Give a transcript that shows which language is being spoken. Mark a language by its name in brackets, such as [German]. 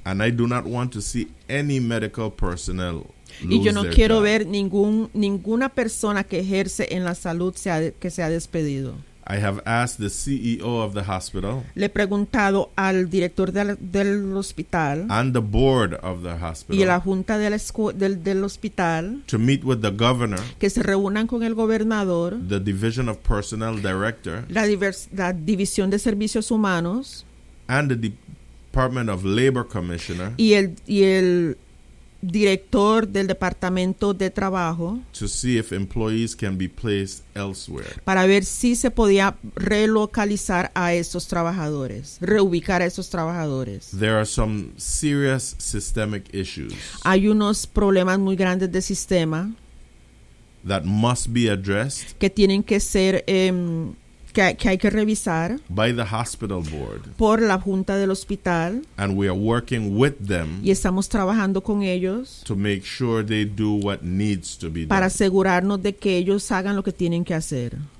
[English] And I do not want to see any medical personnel lose their job. [Spanish] Y yo no quiero ver ninguna persona que ejerce en la salud que sea despedido. [English] I have asked the CEO of the hospital. [Spanish] Le he preguntado al director del hospital. [English] And the board of the hospital. [Spanish] Y la junta del hospital. [English] To meet with the governor. [Spanish] Que se reúnan con el gobernador. [English] The division of personnel director. [Spanish] La división de servicios humanos. [English] And the Department of Labor Commissioner [Spanish] y el director del Departamento de Trabajo [English] to see if employees can be placed elsewhere [Spanish] para ver si se podía relocalizar a esos trabajadores, reubicar a esos trabajadores. [English] There are some serious systemic issues. [Spanish] Hay unos problemas muy grandes de sistema [English] that must be addressed [Spanish] que tienen que ser que hay que revisar [English] by the hospital board [Spanish] por la junta del hospital [English] and we are working with them [Spanish] y estamos trabajando con ellos [English] to make sure they do what needs to be done [Spanish] para asegurarnos de que ellos hagan lo que tienen que hacer.